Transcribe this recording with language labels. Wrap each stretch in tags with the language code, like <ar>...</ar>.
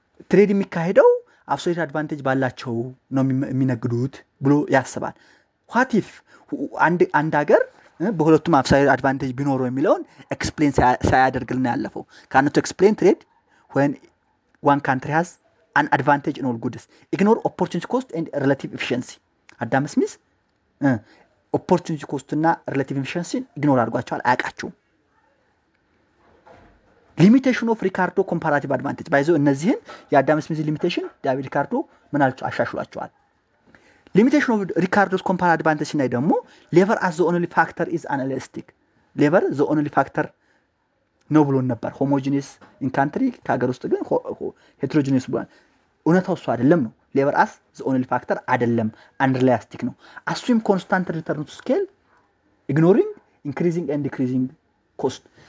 <am>ትሬድ የሚካሄደው አብሶሉት አድቫንቴጅ ባላቸው ነው የሚነግዱት ብሎ ያስባል።</am> <en>what if</en> <am>አንድ ሀገር በሁለቱም አብሶሉት አድቫንቴጅ ቢኖረው የሚለውን ኤክስፕሌን ሳያደርግልን ያለፈው</am> <en>cannot explain trade when one country has an advantage in all goods. Ignore opportunity cost and relative efficiency.</en> <am>አዳም ስሚዝ</am> <en>opportunity cost</en> <am>እና</am> <en>relative efficiency ignore</en> <am>አድርጓቸዋል፣ አያውቃቸውም።</am> <en>limitation of Ricardo comparative advantage</en> <am>ባይዘው እነዚህን የአዳም ስሚዝ ሊሚቴሽን ዳቪድ ሪካርዶ ምን አልቸው አሻሽሏቸዋል።</am> <en>limitation of Ricardo's comparative advantage</en> <am>እና ደግሞ</am> <en>labor as the only factor is unrealistic. labor the only factor</en> <am>ነው ብሎን ነበር። ሆሞጂኒየስ ኢን ካንትሪ ከሀገር ውስጥ ግን ሄትሮጂኒየስ ብሏል። እውነታው እሱ አይደለም ነው። ሌበር አስ ዘ ኦንሊ ፋክተር አይደለም፣ አንሪላስቲክ ነው። አሱም ኮንስታንት ሪተርን ቱ ስኬል ኢግኖሪንግ ኢንክሪዚንግ ኤንድ ዲክሪዚንግ ኮስት</am>